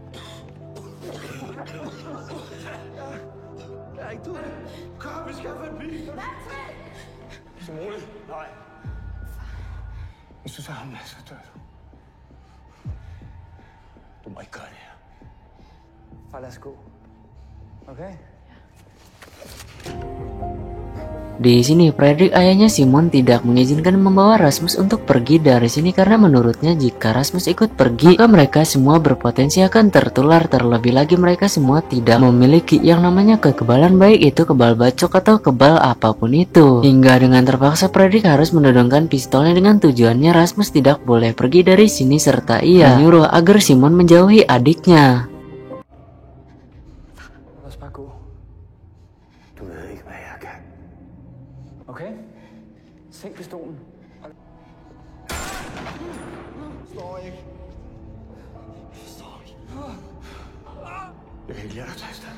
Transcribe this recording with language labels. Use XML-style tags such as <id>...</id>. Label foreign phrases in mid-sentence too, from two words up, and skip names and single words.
<da>Du, kom, vi skal få en bil. Simone, nej. Hvis du tager ham med, så dør du. Du må ikke gøre det her. Far, lad os gå. Okay?</da> <id>Di sini Fredrik, ayahnya Simon, tidak mengizinkan membawa Rasmus untuk pergi dari sini karena menurutnya jika Rasmus ikut pergi, maka mereka semua berpotensi akan tertular. Terlebih lagi mereka semua tidak memiliki yang namanya kekebalan, baik itu kebal bacok atau kebal apapun itu. Hingga dengan terpaksa Fredrik harus menodongkan pistolnya dengan tujuannya Rasmus tidak boleh pergi dari sini, serta ia menyuruh agar Simon menjauhi adiknya.</id> <da>Lad os bare gå. Du ved ikke, hvad jeg kan. Okay? Sænk pistolen. Står ikke. Står ikke. Jeg kan ikke lade dig tage afsted.</da>